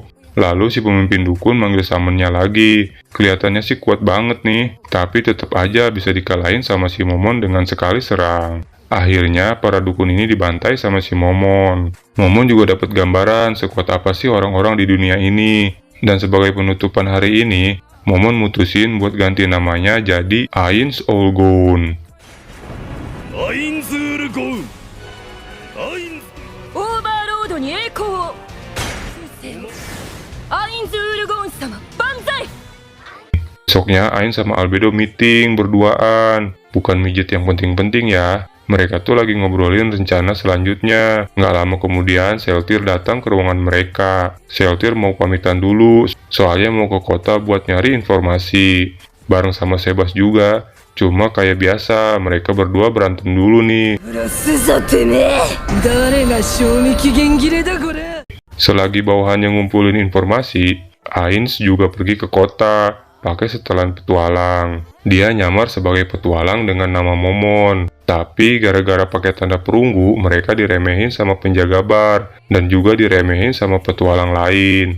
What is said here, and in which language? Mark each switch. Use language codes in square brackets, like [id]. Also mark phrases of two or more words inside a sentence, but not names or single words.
[id] Lalu si pemimpin dukun manggil summonnya lagi. Kelihatannya sih kuat banget nih, tapi tetap aja bisa dikalahin sama si Momon dengan sekali serang. Akhirnya para dukun ini dibantai sama si Momon. Momon juga dapat gambaran sekuat apa sih orang-orang di dunia ini. Dan sebagai penutupan hari ini, Momon mutusin buat ganti namanya jadi Ainz All Gone. [ja] アインズールゴウンアインズオーバーロードに栄光を先生アインズウルゴーン様万歳 [id] Besoknya Ain sama Albedo meeting berduaan. Bukan mijit yang penting-penting ya. Mereka tuh lagi ngobrolin rencana selanjutnya. Nggak lama kemudian Seltir datang ke ruangan mereka. Seltir mau pamitan dulu, soalnya mau ke kota buat nyari informasi. Bareng sama Sebas juga. Cuma kayak biasa, mereka berdua berantem dulu nih. [ja] プラスさてめえ誰が賞味期限切れだこれ [id] Selagi bawahannya ngumpulin informasi, Ains juga pergi ke kota, pakai setelan petualang. Dia nyamar sebagai petualang dengan nama Momon. Tapi gara-gara pakai tanda perunggu, mereka diremehin sama penjaga bar, dan juga diremehin sama petualang lain.